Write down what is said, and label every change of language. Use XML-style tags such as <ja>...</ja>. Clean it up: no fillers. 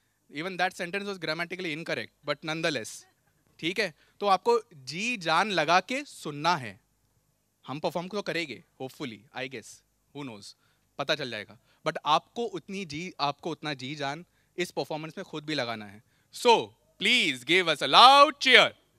<en>Even that sentence was grammatically incorrect, but nonetheless, ठीक है.</en> <hi>तो आपको जी जान लगा के सुनना है. हम परफॉर्म तो करेंगे, hopefully, I guess, who knows, पता चल जाएगा. बट आपको उतना जी जान इस परफॉर्मेंस में खुद भी लगाना है.</hi> <en>So please give us a loud cheer.</en>